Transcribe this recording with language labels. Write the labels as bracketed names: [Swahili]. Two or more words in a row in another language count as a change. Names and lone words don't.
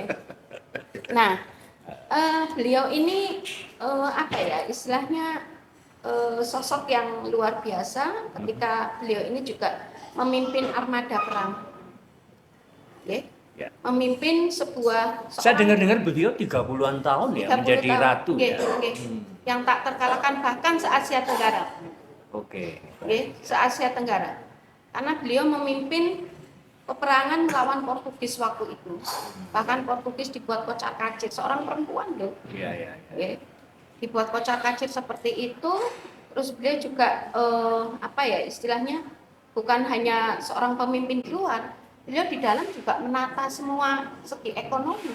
[Indonesian] Nah, beliau ini apa ya istilahnya sosok yang luar biasa ketika beliau ini juga memimpin armada perang. Oke. Ya. memimpin sebuah Saya dengar-dengar beliau 30-an tahun ya 30 menjadi tahun. ratu Nggih, ya. nggih. Yang tak terkalahkan bahkan se-Asia Tenggara. Oke. Nggih, se-Asia Tenggara. Karena beliau memimpin peperangan melawan Portugis waktu itu. Bahkan Portugis dibuat kocar-kacir, seorang perempuan loh. Iya, iya. Nggih. Dibuat kocar-kacir seperti itu. Terus beliau juga apa ya istilahnya, bukan hanya seorang pemimpin di luar, beliau di dalam juga menata semua segi ekonomi,